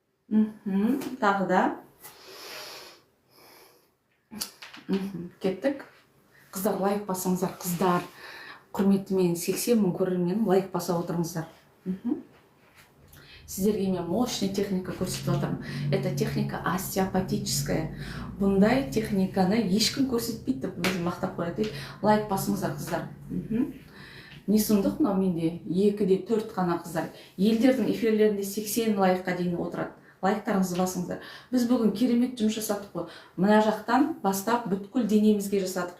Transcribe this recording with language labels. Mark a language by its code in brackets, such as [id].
[kk] Тағы да. Кеттік. Қыздар, лайк басыңыздар, қыздар. Құрметті менің 80 мың көрерменім, лайк баса отырыңыздар. Сіздерге мен мощный техника көрсетіп отырмын. [ru] Это техника остеопатическая. [kk] Бұндай техниканы ешкім көрсетпейді деп өзім мақтап қояды. Лайк басыңыздар, қыздар. Не сұмдық мынау менде 2-де 4 қана қыздар. Елдердің эфирлерінде 80 лайкқа дейін отырады. Лайктарыңызды басыңыздар. Біз бүгін керемет жұмыс жасадық қой. Мына жақтан бастап бүткіл денемізге жасадық.